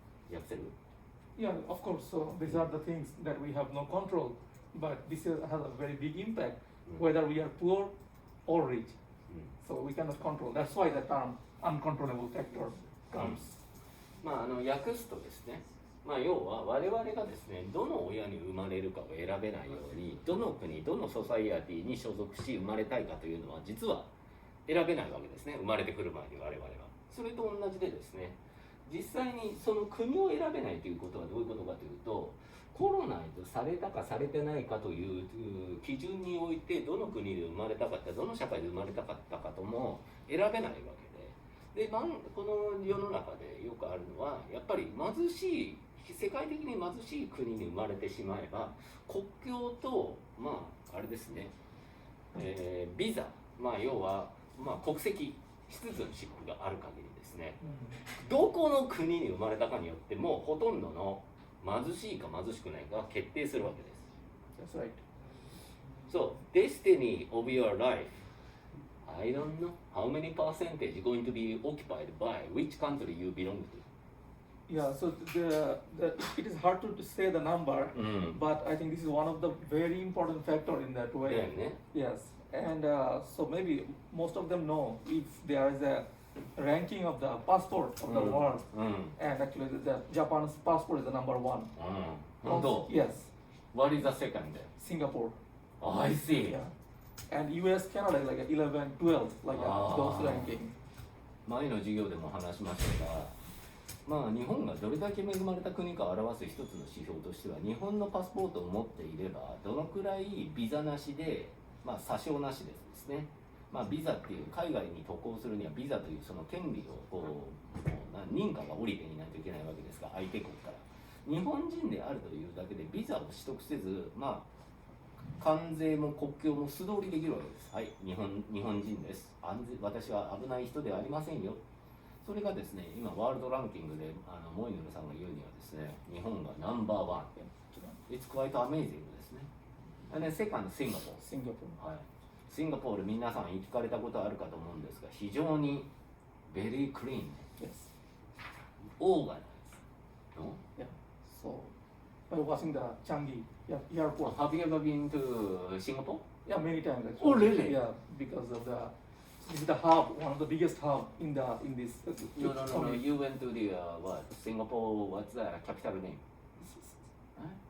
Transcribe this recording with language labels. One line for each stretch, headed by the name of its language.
Japanese: やってる？
English: Yeah, of course. So these are the things that we have no control, but this has a very big impact, whether we are poor or rich. So we cannot control. That's why the term uncontrollable factor comes.
Japanese: 訳すとですね、要は我々がですね、どの親に生まれるかを選べないように、どの国、どのソサイアティに所属し生まれたいかというのは実は選べないわけですね、生まれてくる前に我々は。それと同じでですね、実際にその国を選べないということはどういうことかというと、コロナイズされたかされてないかという基準において、どの国で生まれたかった、どの社会で生まれたかったかとも選べないわけで、この世の中でよくあるのは、やっぱり貧しい、世界的に貧しい国に生まれてしまえば、国境とあれですね、ビザ、要は国籍、シティズンシップがある限りですね、どこの国に生まれたかによってもほとんどの貧しいか貧しくないかが決定するわけです。
English: That's right. So, destiny of your life, I don't know how many percentage going to be occupied by which country you belong to. Yeah, so it is hard to say the number, but I think this is one of the very important factor in that way.
Japanese: だよね。
English: Yes, and so maybe most of them know if there is a ranking of the passport of the world,
Japanese: うん。
English: and actually the Japan's passport is the number one.
Japanese: 本当。
English: Yes, What is the second? Singapore. I see. Yeah, and US, Canada is like 11, 12, like those ranking.
Japanese: 前の授業でも話しましたが、まあ日本がどれだけ恵まれた国かを表す一つの指標としては、日本のパスポートを持っていればどのくらいビザなしで、まあ詐称なしですね。まあビザっていう海外に渡航するにはビザというその権利をこう認可が下りていないといけないわけですが、相手国から日本人であるというだけでビザを取得せず、まあ関税も国境も素通りできるわけです。はい、日本人です。私は危ない人ではありませんよ。それがですね、今ワールドランキングでモイヌルさんが言うにはですね、日本がナンバーワン。
English: It's quite amazing
Japanese: ですね。で、セカンドシンガポール。シンガポール。はい。シンガポール皆さん行かれたことあるかと思うんですが、非常にベリークリーン。
English: Yes.
Japanese: オーガナイズ。
English: No? Yeah. So by watching the Changi airport. Have you ever been to Singapore? Yeah, many times actually. Oh, really? Yeah, because of this is the hub, one of the biggest hub in this. No. You went to the what? Singapore. What's the capital name? Huh?